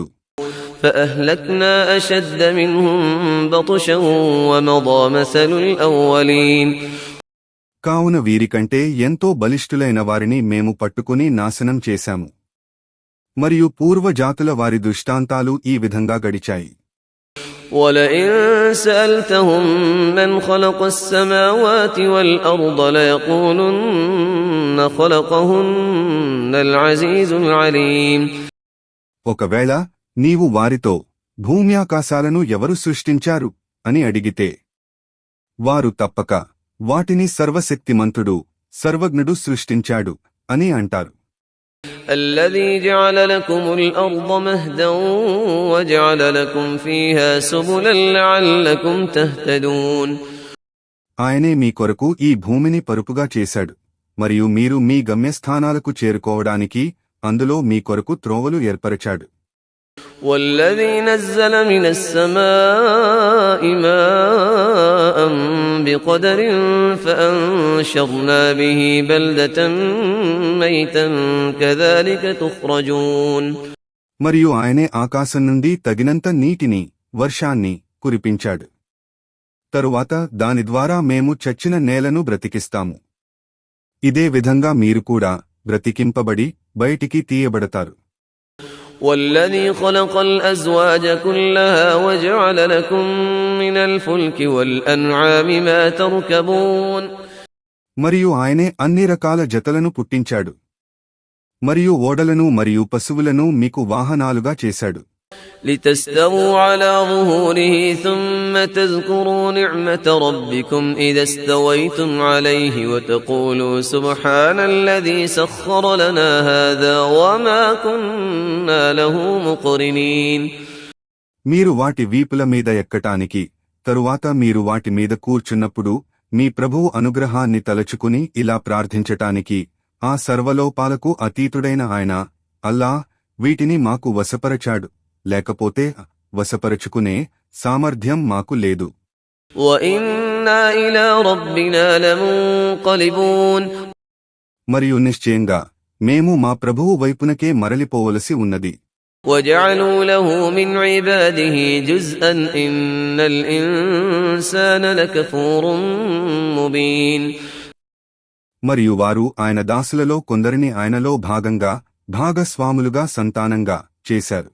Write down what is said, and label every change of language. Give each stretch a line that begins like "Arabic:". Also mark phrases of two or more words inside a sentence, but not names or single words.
Arabic: فأهلكنا أشد منهم بطشا ومضى مثل الأولين.
Telugu: కావున వీరికంటే ఎంతో బలిష్ఠులైన వారిని మేము పట్టుకుని నాశనం చేశాము. మరియు పూర్వజాతుల వారి దృష్టాంతాలు ఈ విధంగా గడిచాయి.
Arabic: وَلَئِن سَأَلْتَهُم مَّنْ خَلَقَ السَّمَاوَاتِ وَالْأَرْضَ لَيَقُولُنَّ خَلَقَهُنَّ الْعَزِيزُ الْعَلِيمُ.
Telugu: ఒకవేళ నీవు వారితో భూమ్యాకాశాలను ఎవరు సృష్టించారు అని అడిగితే వారు తప్పక వాటిని సర్వశక్తిమంతుడు, సర్వజ్ఞుడు సృష్టించాడు అని అంటారు.
Arabic: الذي جعل لكم الأرض مهدا وجعل لكم فيها سبلا لعلكم تهتدون.
Telugu: ఆయనే మీ కొరకు ఈ భూమిని పరుపుగా చేశాడు, మరియు మీరు మీ గమ్యస్థానాలకు చేరుకోవడానికి అందులో మీ కొరకు త్రోవలు ఏర్పరచాడు.
Arabic: والذي نزل من السماء ماء بقدر فأنشرنا به بلدة ميتا كذلك تخرجون.
Telugu: మరియు ఆయనే ఆకాశం నుండి తగినంత నీటిని, వర్షాన్ని కురిపించాడు. తరువాత దాని ద్వారా మేము చచ్చిన నేలను బ్రతికిస్తాము. ఇదే విధంగా మీరు కూడా బ్రతికింపబడి బయటికి తీయబడతారు.
Arabic: والذي خلق الأزواج كلها وجعل لكم من الفلك والأنعام ما تركبون.
Telugu: మరియు ఆయనే అన్ని రకాల జతలను పుట్టించాడు, మరియు ఓడలను మరియు పశువులను మీకు వాహనాలుగా చేశాడు.
Arabic: لتستووا على ظهوره ثم تذكروا نعمة ربكم إذا استويتم عليه وتقولوا سبحان الذي سخر لنا هذا وما كنا له مقرنين.
Telugu: మీరు వాటి వీపుల మీద ఎక్కటానికి, తరువాత మీరు వాటి మీద కూర్చున్నప్పుడు మీ ప్రభువు అనుగ్రహాన్ని తలచుకుని ఇలా ప్రార్థించటానికి, ఆ సర్వలోపాలకు అతీతుడైన ఆయన అల్లాహ్ వీటిని మాకు వశపరచాడు, లేకపోతే వశపరచుకునే సామర్థ్యం మాకు లేదు.
Arabic: وَإِنَّا إِلَى رَبِّنَا لَمُنقَلِبُونَ.
Telugu: మరియు నిశ్చయంగా మేము మా ప్రభువు వైపునకే మరలిపోవలసి ఉన్నది.
Arabic: وَجَعَلُوا لَهُ مِنْ عِبَادِهِ جُزْءًا إِنَّ الْإِنسَانَ لَكَفُورٌ مُبِينٌ.
Telugu: మరియు వారు ఆయన దాసులలో కొందరిని ఆయనలో భాగంగా, భాగస్వాములుగా సంతానంగా చేశారు.